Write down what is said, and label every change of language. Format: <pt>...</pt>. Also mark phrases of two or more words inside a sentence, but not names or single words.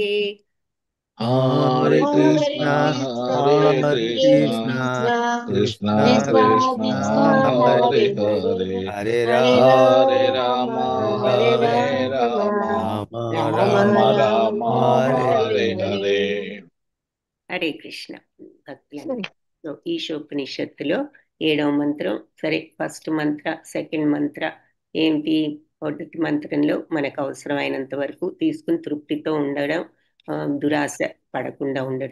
<sa>हरे हरे हरे कृष्णा कृष्णा कृष्णा हरे हरे हरे कृष्णा कृष्णा कृष्णा कृष्णा कृष्णा कृष्णा कृष्णा कृष्णा कृष्णा हरे हरे हरे हरे हरे, हरे. हरे हरे हरे राम राम हरे हरे राम राम राम राम राम राम राम राम राम हरे हरे हरे हरे. हरे.</sa> <te>హరే కృష్ణ సరే. భక్తులందరూ. సో ఈశోపనిషత్తులో 7వ మంత్రం. సరే, ఫస్ట్ మంత్ర, సెకండ్ మంత్ర ఏంటి? మొదటి మంత్రంలో మనకు అవసరమైనంత వరకు తీసుకుని తృప్తితో ఉండడం, దురాశ పడకుండా ఉండడం.</te>